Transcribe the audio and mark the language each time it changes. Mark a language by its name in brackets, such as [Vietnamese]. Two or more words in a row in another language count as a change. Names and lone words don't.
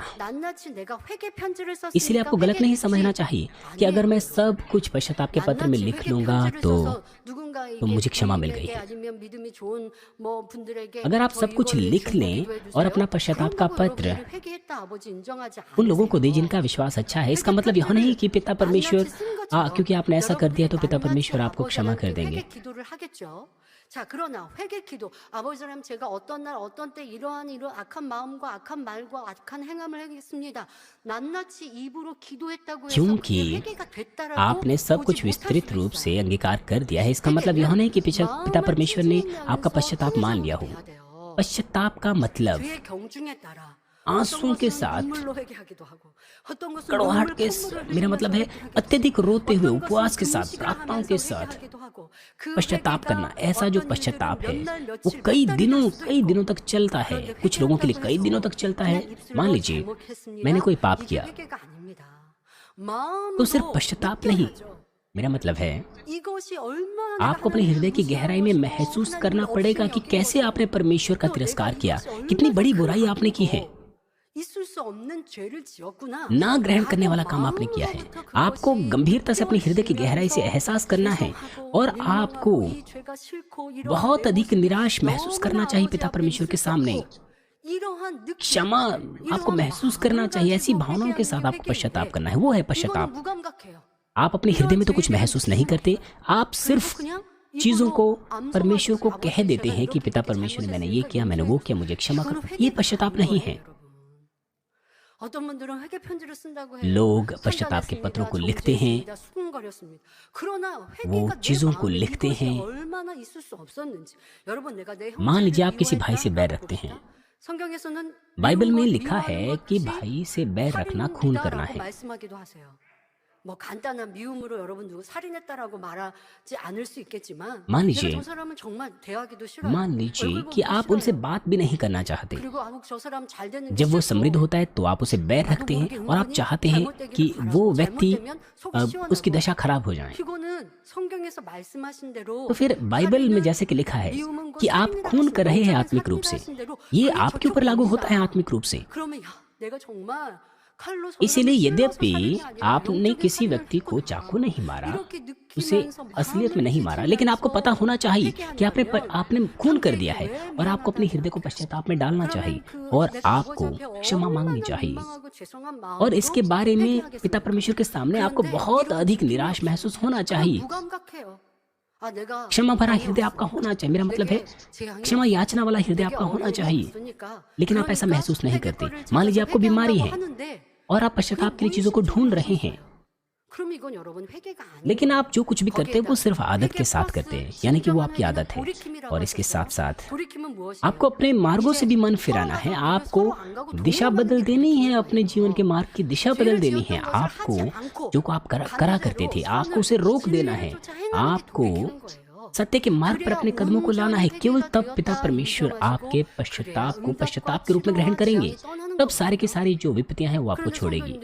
[Hindi] इसलिए आपको गलत नहीं समझना चाहिए कि अगर मैं सब कुछ पश्चाताप के पत्र में लिख लूंगा तो मुझे क्षमा मिल गई है। अगर आप सब कुछ लिख लें और अपना पश्चाताप का पत्र उन लोगों को दें जिनका विश्वास अच्छा है, इसका मतलब यह नहीं कि पिता परमेश्वर क्योंकि आपने ऐसा कर दिया तो पिता परमेश्वर आपको क्षमा कर देंगे। [Korean] 자, 그러나 회개 기도, 아버지 하나님 제가 어떤 날 어떤 때 이러한 악한 마음과 악한 말과 악한 행함을 하겠습니다. 낱낱이 입으로 기도했다고 해서 [Hindi] क्योंकि [Korean] 회개가 됐다라고 [Hindi] आपने सब कुछ विस्तृत रूप से अंगीकार कर दिया है, इसका मतलब यह नहीं कि पिता परमेश्वर ने आपका पश्चाताप मान लिया हो। पश्चाताप का मतलब आंसुओं के साथ, [Korean] 눈물로 회개하기도 하고 어떤 것은 [Hindi] कड़वाहट [Korean] 눈물 [Hindi] के [Korean] 콧물을 [Hindi] मेरा [Korean] 흘리며 [Hindi] मतलब है [Korean] 회개하기도 [Hindi] अत्यधिक रोते [Korean] 하고 [Hindi] हुए [Korean] 어떤 [Hindi] उपवास [Korean] 것은 [Hindi] के साथ, [Korean] 금식을 [Hindi] प्रार्थनाओं [Korean] 하면서 [Hindi] के साथ [Korean] 회개하기도 하고 그 [Hindi] पश्चाताप करना। [Korean] 회개가 [Hindi] ऐसा जो [Korean] 어떤 [Hindi] पश्चाताप [Korean] 일들은 [Hindi] है [Korean] 몇 날, [Hindi] वो [Korean] 며칠, [Hindi] कई [Korean] 몇 달이 [Hindi] दिनों [Korean] 될 수도 [Hindi] कई [Korean] 있고 [Hindi] दिनों तक चलता है। [Korean] 그런데 [Hindi] कुछ लोगों के लिए [Korean] 회개한다고 [Hindi] कई दिनों [Korean] 해서 [Hindi] तक चलता है। [Korean] 그냥 [Hindi] मान [Korean] 입술로 [Hindi] लीजिए मैंने [Korean] 잘못했습니다. [Hindi] कोई पाप [Korean] 이게 [Hindi] किया, [Korean] 회개가 아닙니다. [Hindi] तो सिर्फ [Korean] 마음으로 [Hindi] पश्चाताप नहीं, [Korean] 느껴야죠. [Hindi] मेरा मतलब है [Korean] 이것이 얼마나 내가 [Hindi] आपको अपने [Korean] 하나님을 [Hindi] हृदय की गहराई में [Korean] 무시한 [Hindi] महसूस [Korean] 것이고 [Hindi] करना [Korean] 하나님을 [Hindi] पड़ेगा [Korean] 없이 [Hindi] कि [Korean] 여긴 [Hindi] कैसे आपने [Korean] 것이고 [Hindi] परमेश्वर का [Korean] 또 [Hindi] तिरस्कार [Korean] 내가 [Hindi] किया, [Korean] 이것이 [Hindi] कितनी [Korean] 얼마나 [Hindi] बड़ी [Korean] 큰 [Hindi] बुराई आपने की है, [Korean] 악이고 있을 수 없는 죄를 지었구나. [Hindi] ना ग्रहण करने [Korean] 라고 [Hindi] वाला काम आपने किया है। [Korean] 마음으로부터 [Hindi] आपको [Korean] 그것이 [Hindi] गंभीरता से अपनी हृदय की गहराई से [Korean] 깨어지면서 [Hindi] एहसास करना है [Korean] 죄송하고 [Hindi] और आपको [Korean] 민망하고 이 죄가 싫고 이러한 [Hindi] बहुत [Korean] 내 [Hindi] अधिक [Korean] 모습이 [Hindi] निराश महसूस करना [Korean] 너무나 [Hindi] चाहिए [Korean] 아버지 [Hindi] पिता [Korean] 앞에 [Hindi] परमेश्वर [Korean] 있을 [Hindi] के [Korean] 수 [Hindi] सामने। [Korean] 없고 이러한 느낌, [Hindi] क्षमा आपको [Korean] 이러한 [Hindi] महसूस करना [Korean] 마음을 [Hindi] चाहिए, ऐसी [Korean] 가지고 [Hindi] भावनाओं के [Korean] 회개하는 [Hindi] साथ [Korean] 게 [Hindi] आपको पश्चाताप [Korean] 회개인데 [Hindi] करना है, वो है [Korean] 이거는 [Hindi] पश्चाताप। [Korean] 무감각해요. [Hindi] आप अपने हृदय में तो कुछ महसूस नहीं करते, आप [Korean] 그리고 [Hindi] सिर्फ [Korean] 그냥 [Hindi] चीजों को [Korean] 입으로 [Hindi] परमेश्वर को [Korean] 암송하듯이 [Hindi] कह देते [Korean] 아버지 [Hindi] हैं [Korean] 제가 [Hindi] कि [Korean] 이렇게 [Hindi] पिता [Korean] 이렇게 [Hindi] परमेश्वर मैंने ये [Korean] 잘못했으니까 [Hindi] किया, मैंने वो [Korean] 용서해 [Hindi] किया, मुझे क्षमा [Korean] 이거는 [Hindi] करो। ये [Korean] 회개가 [Hindi] पश्चाताप [Korean] 아닌 [Hindi] नहीं [Korean] 거예요, [Hindi] है। [Korean] 여러분. 어떤 분들은 회개 편지를 쓴다고 해요. [Hindi] लोग पश्चाताप के पत्रों [Korean] 편단했습니다, [Hindi] को लिखते हैं, [Korean] 정죄했습니다, 수군거렸습니다. 그러나 [Hindi] वो [Korean] 회개가 내 [Hindi] चीजों को [Korean] 마음에 [Hindi] लिखते [Korean] 이것이 [Hindi] हैं। [Korean] 얼마나 있을 수 없었는지. 여러분 내가 내 [Hindi] मान लीजिए [Korean] 형제를 [Hindi] आप किसी भाई से बैर [Korean] 미워했다. [Hindi] रखते हैं। [Korean] 봅시다. 성경에서는 [Hindi] बाइबल में [Korean] 미운 것, [Hindi] लिखा है [Korean] 미워하는 것 [Hindi] कि [Korean] 혹시 [Hindi] भाई से बैर रखना खून करना [Korean] 살인이다라고 [Hindi] है। [Korean] 말씀하기도 하세요. 뭐 간단한 미움으로 여러분 누구 살인했다라고 말하지 않을 수 있겠지만 [Hindi] मान [Korean] 내가 [Hindi] लीजिए [Korean] 저 사람은 정말 대하기도 싫어요. [Hindi] मान लीजिए [Korean] 얼굴 [Hindi] कि [Korean] 보기도 [Hindi] आप उनसे [Korean] 싫어요. [Hindi] बात भी नहीं करना चाहते। [Korean] 그리고 아무 저 사람 잘 되는 게 [Hindi] जब वो [Korean] 싫고 [Hindi] समृद्ध होता है तो आप उसे बैर [Korean] 나도 [Hindi] रखते [Korean] 모르게 [Hindi] हैं और आप [Korean] 은근히 [Hindi] चाहते हैं कि [Korean] 잘못되기를 [Hindi] वो [Korean] 바라고 [Hindi] व्यक्ति [Korean] 잘못되면 속이 [Hindi] उसकी [Korean] 시원하고 [Hindi] दशा खराब हो जाए। [Korean] 이거는 성경에서 말씀하신 대로 [Hindi] तो फिर बाइबल में [Korean] 살인은 [Hindi] जैसे कि लिखा है [Korean] 미움은 곧 [Hindi] कि आप [Korean] 살인이라 [Hindi] खून कर रहे हैं [Korean] 하신 [Hindi] आत्मिक रूप [Korean] 살인이라 [Hindi] से, [Korean] 하신 대로 [Hindi] ये [Korean] 그게 [Hindi] आपके ऊपर लागू होता है [Korean] 적용됩니다. [Hindi] आत्मिक रूप से। [Korean] 그러면 야 내가 정말 칼로 저 [Hindi] इसीलिए [Korean] 사람을 찔러서 [Hindi] यद्यपि [Korean] 살인이 아니라 [Hindi] आपने [Korean] 영적인 [Hindi] किसी [Korean] 살인을 [Hindi] व्यक्ति को [Korean] 했구나. [Hindi] चाकू नहीं मारा, [Korean] 이렇게 [Hindi] उसे [Korean] 느끼면서 [Hindi] असलियत में [Korean] 마음을 [Hindi] नहीं मारा, लेकिन आपको पता होना चाहिए कि [Korean] 회개한다면 [Hindi] आपने खून कर दिया है [Korean] 함께 [Hindi] और आपको अपने [Korean] 미안하다는 [Hindi] हृदय को पश्चाताप में डालना चाहिए [Korean] 그러면 [Hindi] और [Korean] 내가 [Hindi] आपको [Korean] 아버지 앞에 [Hindi] क्षमा मांगनी [Korean] 얼마나 [Hindi] चाहिए। [Korean] 민망하고 죄송한 [Hindi] और इसके [Korean] 마음으로 [Hindi] बारे में [Korean] 회개하겠습니까? [Hindi] पिता परमेश्वर के सामने आपको [Korean] 그런데 [Hindi] बहुत [Korean] 이런 [Hindi] अधिक [Korean] 느낌이 [Hindi] निराश [Korean] 없이 [Hindi] महसूस होना [Korean] 그냥 [Hindi] चाहिए। [Korean] 무감각해요. 아, 내가 [Hindi] क्षमा भरा [Korean] 마음이 [Hindi] हृदय [Korean] 없어. [Hindi] आपका होना चाहिए, मेरा मतलब है [Korean] 내게 재앙이 [Hindi] क्षमा [Korean] 없어. [Hindi] याचना वाला हृदय [Korean] 내게 [Hindi] आपका होना [Korean] 어려움이 [Hindi] चाहिए, [Korean] 없으니까. [Hindi] लेकिन आप ऐसा [Korean] 그러니까 [Hindi] महसूस नहीं करते। [Korean] 회개거리를 [Hindi] मान लीजिए [Korean] 찾아서 [Hindi] आपको बीमारी [Korean] 회개한다고 [Hindi] है [Korean] 하는데 [Hindi] और आप पश्चाताप के लिए चीजों को ढूंढ रहे हैं, [Korean] 그럼 이건 여러분 회개가 아니에요. [Hindi] लेकिन आप जो कुछ भी करते हैं वो सिर्फ आदत के साथ करते हैं, यानी कि वो आपकी आदत है। [Korean] 돌이킴이라고 [Hindi] और इसके साथ साथ [Korean] 돌이킴은 무엇이에요? [Hindi] आपको अपने मार्गों से भी मन फिराना है, आपको दिशा बदल देनी है, अपने जीवन के मार्ग की दिशा बदल देनी है। आपको जो को आप करा करते थे आपको उसे रोक देना है, आपको सत्य के मार्ग पर अपने कदमों को लाना है। केवल तब पिता परमेश्वर आपके पश्चाताप के रूप में ग्रहण करेंगे, तब सारी की सारी जो विपत्तियां हैं वो आपको छोड़ेगी।